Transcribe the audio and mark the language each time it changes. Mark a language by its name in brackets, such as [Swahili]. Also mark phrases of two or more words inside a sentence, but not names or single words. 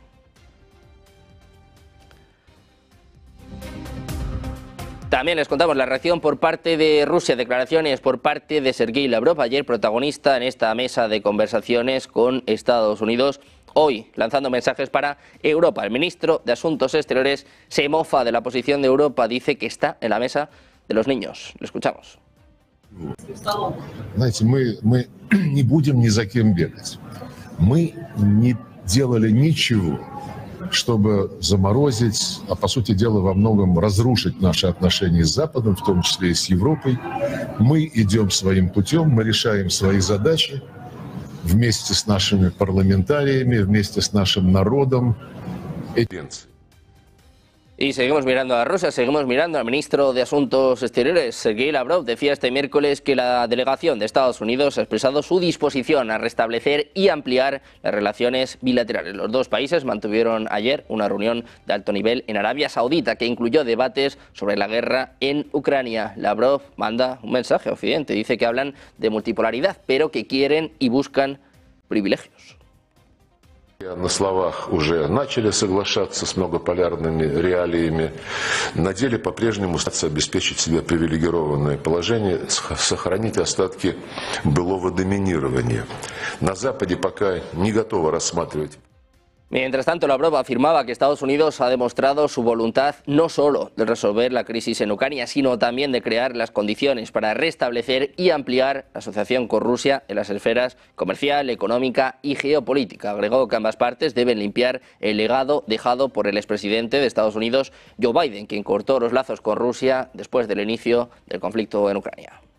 [Spanish] También les contamos la reacción por parte de Rusia, declaraciones por parte de Sergei Lavrov, ayer protagonista en esta mesa de conversaciones con Estados Unidos, hoy lanzando mensajes para Europa. El ministro de Asuntos Exteriores se mofa de la posición de Europa, dice que está en la mesa de los niños. Lo escuchamos. [Russian] Знаете, мы не будем ни за кем бегать. Мы не делали ничего, чтобы заморозить, а по сути дела во многом разрушить наши отношения с Западом, в том числе и с Европой. Мы идем своим путем, мы решаем свои задачи. вместе с нашими парламентариями, вместе с нашим народом. [Spanish] Y seguimos mirando a Rusia, seguimos mirando al ministro de Asuntos Exteriores, Sergei Lavrov, decía este miércoles que la delegación de Estados Unidos ha expresado su disposición a restablecer y ampliar las relaciones bilaterales. Los dos países mantuvieron ayer una reunión de alto nivel en Arabia Saudita que incluyó debates sobre la guerra en Ucrania. Lavrov manda un mensaje a Occidente, dice que hablan de multipolaridad, pero que quieren y buscan privilegios. [Russian] На словах уже начали соглашаться с многополярными реалиями. На деле по-прежнему стараются обеспечить себе привилегированное положение, сохранить остатки былого доминирования. На Западе пока не готовы рассматривать. [Spanish] Mientras tanto, Lavrov afirmaba que Estados Unidos ha demostrado su voluntad no solo de resolver la crisis en Ucrania, sino también de crear las condiciones para restablecer y ampliar la asociación con Rusia en las esferas comercial, económica y geopolítica. Agregó que ambas partes deben limpiar el legado dejado por el expresidente de Estados Unidos, Joe Biden, quien cortó los lazos con Rusia después del inicio del conflicto en Ucrania.